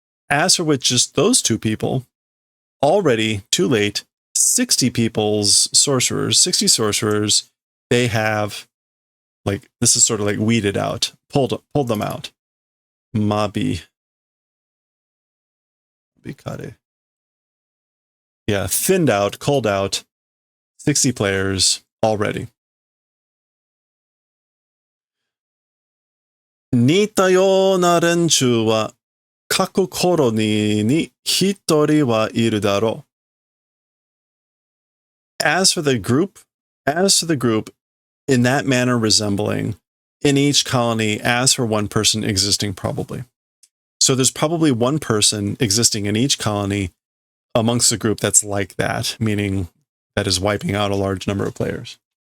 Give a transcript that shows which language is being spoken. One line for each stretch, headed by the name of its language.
English: As for with just those 2 people, already too late, 60 sorcerers, they have, like, this is sort of like weeded out, pulled them out. Mabikare. Yeah, thinned out, culled out, 60 players already.
Japanese: 似たような連中は各コロニーに一人はいるだろう.
English: As for the group, in that manner resembling, in each colony, as for one person existing probably. So there's probably one person existing in each colony amongst the group that's like that, meaning that is wiping out a large number of players.